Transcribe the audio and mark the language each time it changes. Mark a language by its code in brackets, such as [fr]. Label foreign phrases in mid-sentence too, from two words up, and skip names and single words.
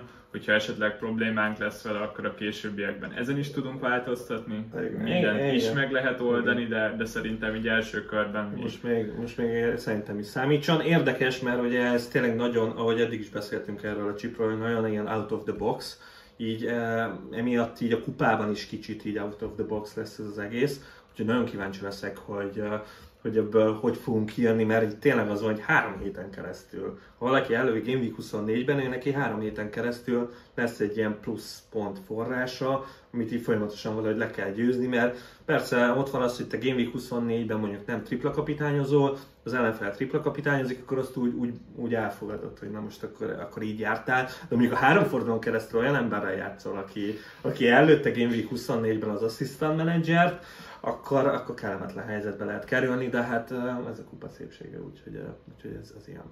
[hu] Hogyha esetleg problémánk lesz vele, akkor a későbbiekben ezen is tudunk változtatni. Mindent is meg lehet oldani, de szerintem így első körben most még szerintem is számítson. Érdekes, mert ugye ez tényleg nagyon, ahogy eddig is beszéltünk erről a chipről, nagyon ilyen [en] out of the box. [hu] Így emiatt így a kupában is kicsit így [en] out of the box [hu] lesz ez az egész, úgyhogy nagyon kíváncsi leszek, hogy ebből hogy fogunk kijönni, mert így tényleg az van, hogy 3 héten keresztül. Ha valaki előbb [en] Game Week [hu] 24-ben, ő neki 3 héten keresztül lesz egy ilyen plusz pont forrása, amit így folyamatosan valahogy le kell győzni, mert persze ott van az, hogy te [en] Game Week [hu] 24-ben mondjuk nem tripla kapitányozol, az ellenfél tripla kapitányozik, akkor azt úgy elfogadod, hogy na most akkor így jártál, de mondjuk a 3 fordulón keresztül olyan emberrel játszol, aki előtte [en] Game Week [hu] 24-ben az [en] assistant managert, [hu] akkor kellemetlen helyzetbe lehet kerülni, de hát ez a kupa szépsége, úgyhogy ez ilyen.